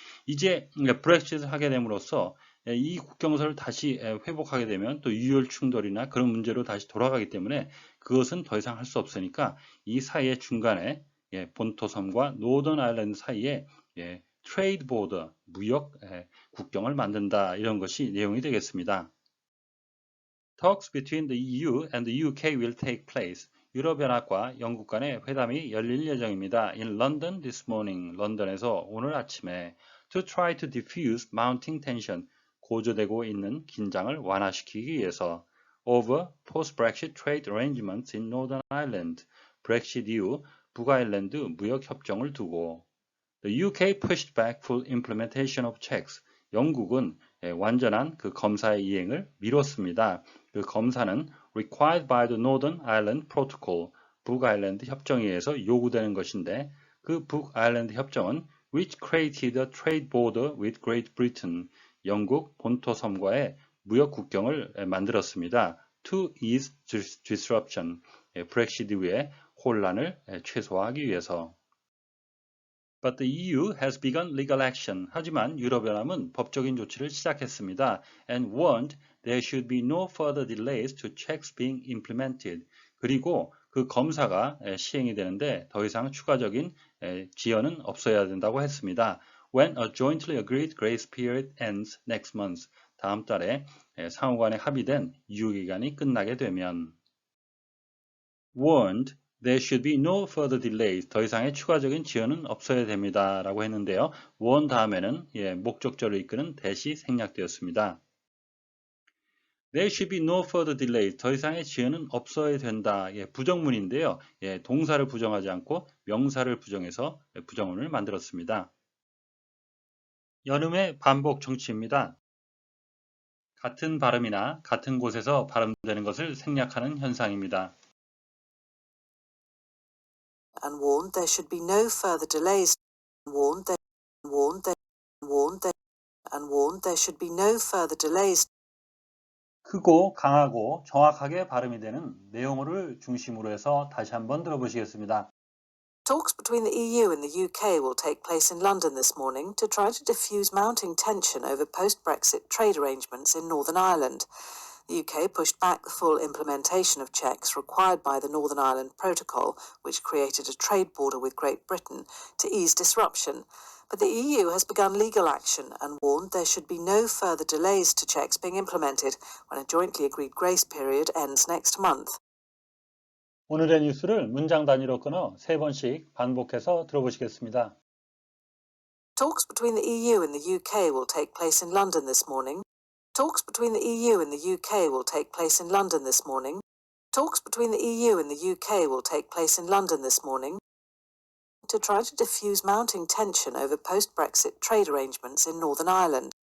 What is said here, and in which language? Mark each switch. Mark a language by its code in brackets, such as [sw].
[ko] 이제 브렉시트를 하게 됨으로써 이 국경선을 다시 회복하게 되면 또 유혈 충돌이나 그런 문제로 다시 돌아가기 때문에 그것은 더 이상 할 수 없으니까 이 사이의 중간에 본토섬과 노던 아일랜드 사이에 트레이드 보더, 무역 국경을 만든다, 이런 것이 내용이 되겠습니다. [en] Talks between the EU and the UK will take place. [ko] 유럽연합과 영국 간의 회담이 열릴 예정입니다. [en] In London this morning, [ko] 런던에서 오늘 아침에 [en] to try to diffuse mounting tension, [ko] 고조되고 있는 긴장을 완화시키기 위해서 [en] over post-Brexit trade arrangements in Northern Ireland, [ko] 브렉시트 이후 북아일랜드 무역 협정을 두고 [en] The UK pushed back full implementation of checks, [ko] 영국은 완전한 그 검사의 이행을 미뤘습니다. 그 검사는 [en] required by the Northern Ireland Protocol, [ko] 북아일랜드 협정에 의해서 요구되는 것인데 그 북아일랜드 협정은 [en] which created a trade border with Great Britain, [ko] 영국 본토섬과의 무역 국경을 만들었습니다. [en] To ease disruption, [ko] 브렉시트 이후의 혼란을 최소화하기 위해서. [en] But the EU has begun legal action. [ko] 하지만 유럽연합은 법적인 조치를 시작했습니다. [en] And warned there should be no further delays to checks being implemented. [ko] 그리고 그 검사가 시행이 되는데 더 이상 추가적인 지연은 없어야 된다고 했습니다. [en] When a jointly agreed grace period ends next month. [ko] 다음 달에 상호간에 합의된 유효기간이 끝나게 되면. [en] Warned there should be no further delays. [ko] 더 이상의 추가적인 지연은 없어야 됩니다. 라고 했는데요. warn 다음에는 목적절을 이끄는 대시 생략되었습니다. [en] There should be no further delays. [ko] 더 이상의 지연은 없어야 된다. 부정문인데요. 동사를 부정하지 않고 명사를 부정해서 부정문을 만들었습니다. 여름의 반복 정치입니다. 같은 발음이나 같은 곳에서 발음되는 것을 생략하는 현상입니다. [en] And warned there should be no further delays. Warned there, warned there, warned there, and warned there should be no further delays. [ko] 크고 강하고 정확하게 발음이 되는 내용어를 중심으로 해서 다시 한번 들어보시겠습니다. [en] Talks between the EU and the UK will take place in London this morning to try to diffuse mounting tension over post-Brexit trade arrangements in Northern Ireland. The UK pushed back the full implementation of checks required by the Northern Ireland Protocol, which created a trade border with Great Britain, to ease disruption. But the EU has begun legal action and warned there should be no further delays to checks being implemented when a jointly agreed grace period ends next month. [ko] 오늘의 뉴스를 문장 단위로 끊어 3번씩 반복해서 들어보시겠습니다. [en] Talks between the EU and the UK will take place in London this morning. Talks between the EU and the UK will take place in London this morning. Talks between the EU and the UK will take place in London this morning to try to diffuse mounting tension over post-Brexit trade arrangements in Northern Ireland.